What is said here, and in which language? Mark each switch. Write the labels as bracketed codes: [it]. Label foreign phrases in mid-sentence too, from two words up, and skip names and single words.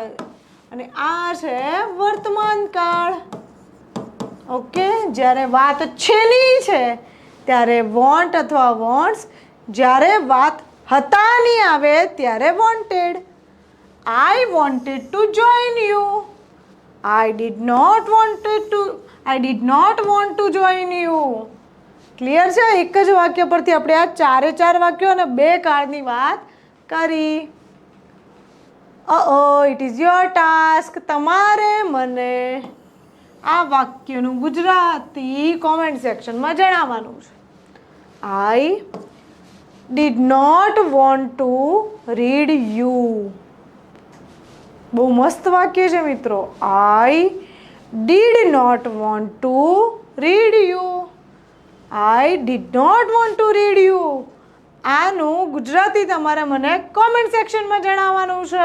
[gu] અને આ છે વર્તમાન કાળ. ઓકે, જ્યારે વાત છેની છે ત્યારે વોન્ટ અથવા વોન્ટ્સ, જ્યારે વાત હતાની આવે ત્યારે વોન્ટેડ. [en] I wanted to join you. I did not want to join you. [gu] ક્લિયર છે? એક જ વાક્ય પરથી આપણે આ ચાર વાક્યો અને 2 કાળની વાત કરી. [en] it is your task. [gu] તમારે મને આ વાક્યનું ગુજરાતી [en] comment section [gu] જણાવવાનું છે. [en] I did not want to read you. [gu] બહુ મસ્ત વાક્ય છે મિત્રો. [en] I did not want to read you. I did not want to read you. [gu] આનું ગુજરાતી તમારે મને [en] comment section [gu] જણાવવાનું છે.